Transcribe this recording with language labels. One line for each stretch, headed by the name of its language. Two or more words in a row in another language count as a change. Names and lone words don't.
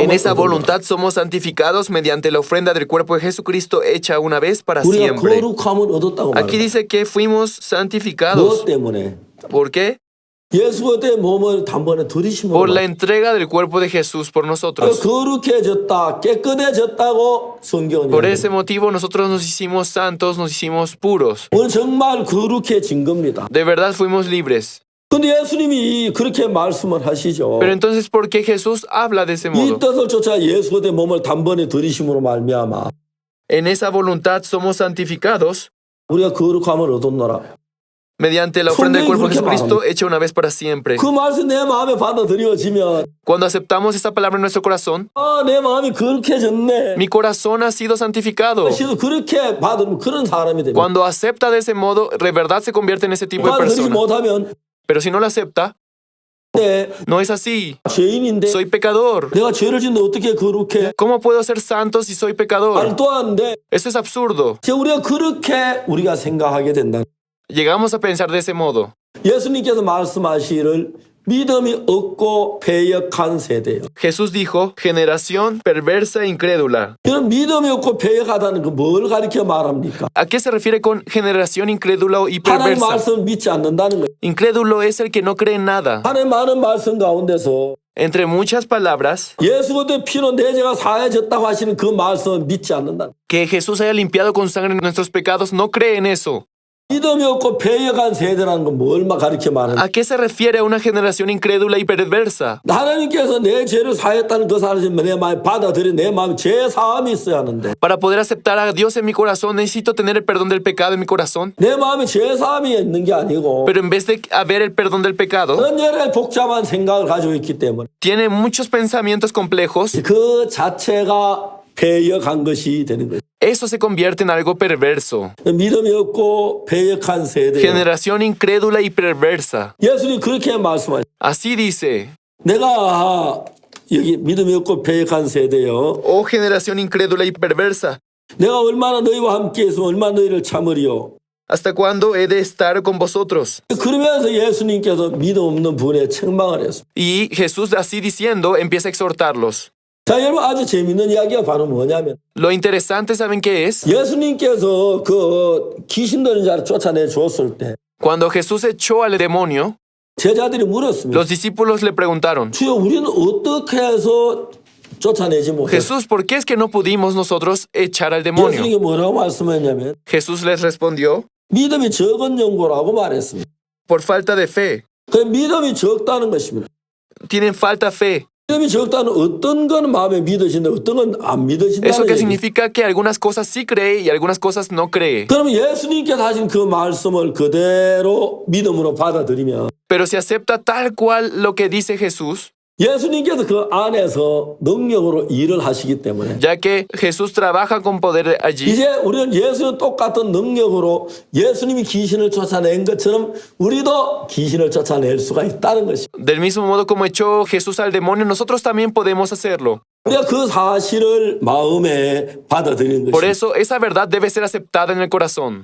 Spanish: en esa
Korean: 얻는다.
Spanish: voluntad somos santificados mediante la ofrenda del cuerpo de Jesucristo hecha una vez para
Korean: 우리가
Spanish: siempre.
Korean: 거룩함을 얻었다고
Spanish: Aquí
Korean: 말합니다.
Spanish: dice que fuimos santificados.
Korean: 무엇 때문에?
Spanish: ¿Por qué?
Korean: 예수의 몸을 단번에 들이심으로
Spanish: Por la entrega del cuerpo de Jesús por nosotros.
Korean: 거룩해졌다, 깨끗해졌다고 성경은
Spanish: Por
Korean: 이야기합니다.
Spanish: ese motivo nosotros nos hicimos santos, nos hicimos puros.
Korean: 오늘 정말 거룩해진 겁니다.
Spanish: De verdad fuimos libres.
Korean: 근데 예수님이 그렇게 말씀을 하시죠.
Spanish: Pero entonces, ¿por qué Jesús habla de ese
Korean: 이
Spanish: modo?
Korean: 뜻을 쫓아 예수의 몸을 단번에 들이심으로 말미암아
Spanish: En esa voluntad somos santificados
Korean: 우리가 거룩함을 얻었노라.
Spanish: mediante la ofrenda del cuerpo de Jesucristo hecha una vez para siempre.
Korean: 그 말씀 내 마음에 받아들여지면
Spanish: Cuando aceptamos esa palabra en nuestro corazón,
Korean: 내 마음이 거룩해졌네.
Spanish: mi corazón ha sido santificado.
Korean: 시도 그렇게 받으면 그런 사람이 됩니다.
Spanish: Cuando acepta de ese modo, de verdad se convierte en ese tipo de
Korean: 받아들이지
Spanish: persona.
Korean: 못하면
Spanish: Pero si no lo acepta,
Korean: 내
Spanish: no es así.
Korean: 죄인인데
Spanish: Soy pecador.
Korean: 내가 죄를 짓는데 어떻게 거룩해?
Spanish: ¿Cómo puedo ser santo si soy pecador?
Korean: 말도 안 돼.
Spanish: Eso es absurdo.
Korean: 우리가 그렇게 우리가 생각하게 된다.
Spanish: Llegamos a pensar de ese modo.
Korean: 예수님께서 말씀하시기를 믿음이 없고 패역한 세대요.
Spanish: Jesús dijo, generación perversa e incrédula.
Korean: 이런 믿음이 없고 패역하다는 거 뭘 가리켜 말합니까?
Spanish: ¿A qué se refiere con generación incrédula y
Korean: 하나님
Spanish: perversa?
Korean: 말씀 믿지 않는다는 거예요.
Spanish: Incrédulo es el que no cree en nada.
Korean: 하나님 많은 말씀 가운데서
Spanish: Entre muchas palabras,
Korean: 예수 그때 피로 내 죄가 사해졌다고 하시는 그 말씀을 믿지 않는다.
Spanish: que Jesús haya limpiado con sangre nuestros pecados, no cree en eso.
Korean: 믿음이 없고 패역한 세대라는 건 뭘 가리켜 말하는
Spanish: ¿A qué se refiere a una generación incrédula y perversa?
Korean: 하나님께서 내 죄를 사했다는 그 사실을 내 마음에 받아들여 내 마음에 죄 사함이 있어야 하는데
Spanish: Para poder aceptar a Dios en mi corazón, necesito tener el perdón del pecado en mi corazón.
Korean: 내 마음에 죄 사함이 있는 게 아니고
Spanish: Pero en vez de haber el perdón del pecado,
Korean: 그런 여러 가지 복잡한 생각을 가지고 있기 때문에
Spanish: tiene muchos pensamientos complejos.
Korean: 그 자체가 패역한 것이 되는 거예요.
Spanish: Eso se convierte en algo perverso.
Korean: 믿음이 없고 패역한 세대.
Spanish: Generación incrédula y perversa.
Korean: 예수님 그렇게 말씀하셨어요.
Spanish: Así dice,
Korean: 내가 여기 믿음이 없고 패역한 세대요.
Spanish: oh generación incrédula y perversa,
Korean: 내가 얼마나 너희와 함께 있으면 얼마나 너희를 참으리요.
Spanish: ¿hasta cuándo he de estar con vosotros?
Korean: 그러면서 예수님께서 믿음 없는 분에 책망을 했습니다.
Spanish: Y Jesús así diciendo empieza a exhortarlos.
Korean: 자, 여러분 아주 재밌는 이야기가 바로 뭐냐면
Spanish: Lo interesante, ¿saben qué es?
Korean: 예수님께서 그 귀신 들린 자를 쫓아내 줬을 때
Spanish: Cuando Jesús echó al demonio,
Korean: 제자들이 물었습니다.
Spanish: los discípulos le preguntaron,
Korean: 주여 우리는 어떻게 해서 쫓아내지 못해?
Spanish: Jesús, ¿por qué es que no pudimos nosotros echar al demonio?
Korean: 예수님이 뭐라고 말씀했냐면
Spanish: Jesús les respondió,
Korean: 믿음이 적은 연고라고 말했습니다.
Spanish: por falta de fe.
Korean: 그 믿음이 적다는 것입니다.
Spanish: Tienen falta fe.
Korean: 믿음이 적다는 어떤 건 마음에 믿어진다, 어떤 건 안
Spanish: Eso
Korean: 믿어진다는
Spanish: que
Korean: 얘기.
Spanish: significa que algunas cosas sí cree y algunas cosas no cree.
Korean: 그러면 예수님께서 하신 그 말씀을 그대로 믿음으로 받아들이면
Spanish: Pero si acepta tal cual lo que dice Jesús,
Korean: 예수님께서 그 안에서 능력으로 일을 하시기 때문에
Spanish: ya que Jesús trabaja con poder allí,
Korean: 이제 우리는 예수님 똑같은 능력으로 예수님이 귀신을 쫓아낸 것처럼 우리도 귀신을 쫓아낼 수가 있다는 것입니다.
Spanish: del mismo modo como echó Jesús al demonio, nosotros también podemos hacerlo.
Korean: 우리가 그 사실을 마음에 받아들이는
Spanish: Por
Korean: 것입니다.
Spanish: eso esa verdad debe ser aceptada en el corazón.